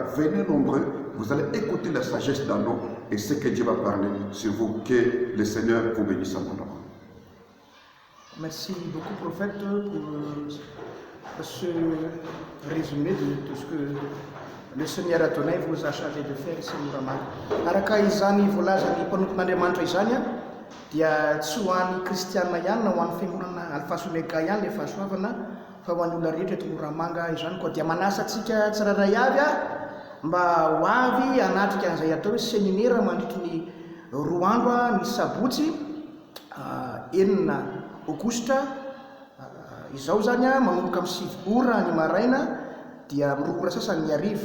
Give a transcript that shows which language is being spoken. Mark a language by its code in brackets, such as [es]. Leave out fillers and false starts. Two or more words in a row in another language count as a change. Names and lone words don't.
[fr] Venez nombreux, vous allez écouter la sagesse dans nous et ce que Dieu va parler sur vous. Que le Seigneur vous bénisse abondamment. Merci beaucoup, prophète, pour ce résumé de ce que le Seigneur Adonai vous a chargé de faire ici Moramanga. [mg] Araka izany volazany mpanompon'Andriamanitra izany dia tsy ho an'ny kristianina ihany na ho an'ny fiangonana Alpha Psi Omega ihany le fahasoavana, fa ho an'ny olona rehetra eto Moramanga izany koa. Dia manasa antsika tsirairay avy mba ho avy hanatrika an'izay atao hoe séminaire mandritry ny 2 andro ny sabotsy 9 aogositra izao zany a manomboka amin'ny 7 ora ny maraina dia amin'ny 2 ora sasany ny hariva.